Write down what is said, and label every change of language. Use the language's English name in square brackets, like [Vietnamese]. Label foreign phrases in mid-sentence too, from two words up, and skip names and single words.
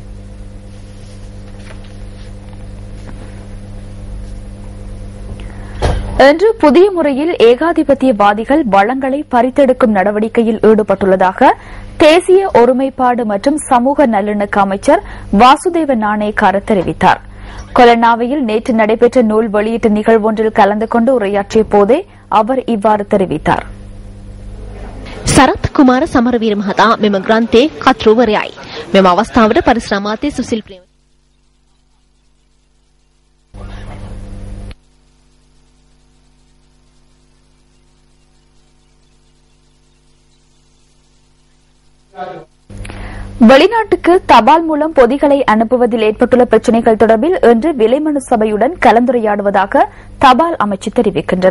[Tamil] இன்று புதிய முறையில் ஏகாதிபத்தியவாதிகள் வளங்களை பறித்தெடுக்கும் நடவடிக்கையில் ஈடுபட்டுள்ளதாக தேசிய ஒருமைப்பாடு மற்றும் சமூக நல்லிணக்க அமைச்சர் வாசுதேவ நாணயக்கார தெரிவித்தார். கொலனாவையில் நேற்று நடைபெற்ற நூல் வெளியீட்டு நிகழ்வொன்றில் கலந்து கொண்டு உரையாற்றிய போதே அவர் இவ்வாறு தெரிவித்தார். [Sinhala] සරත් කුමාර සමරවීර මහතා මෙම ග්‍රන්ථයේ කතෘවරයයි. මෙම අවස්ථාවට පරිසර අමාත්‍ය සුසිල් ප්‍රේම [Tamil] வெளிநாட்டுக்கு தபால் மூலம் பொதிகளை அனுப்புவதில் ஏற்பட்டுள்ள பிரச்சினைகள் தொடர்பில் இன்று விலைமனு சபையுடன் கலந்துரையாடுவதாக தபால் அமைச்சு தெரிவிக்கின்றது.